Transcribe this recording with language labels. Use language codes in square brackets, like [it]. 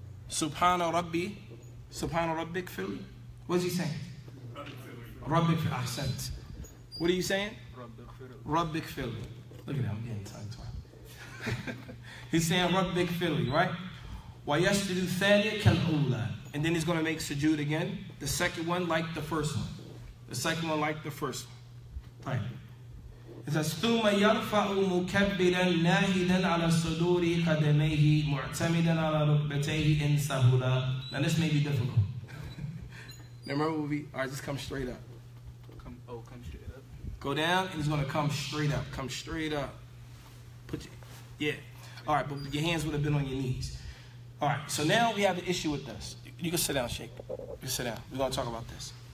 [ar] Subhana Rabbik fili. [en] What's he saying? Rabbik fili. Ahsant. What are you saying? Rabbik fili. Look at that, I'm getting tongue-tied. He's saying Rabbik fili, right? [ar] وَيَسْجُدُ الثَّانِيَ كَالْأُولَى. [en] And then he's going to make sujood again. The second one like the first one. The second one like the first one. Right. It says, [ar] ثُمَّ يَرْفَعُ مُكَبِّرًا نَاهِدًا عَلَى صُدُورِ قَدَمَيْهِ مُعْتَمِدًا عَلى رُكْبَتَيْهِ إِنْ سَهُلًا. [en] Now this may be difficult. Now remember, all right, just come straight up. Come straight up. Go down, and he's going to come straight up. Come straight up. Yeah. All right, but your hands would have been on your knees. All right, so now we have an issue with this. You can sit down, Sheikh. You can sit down. We're going to talk about this.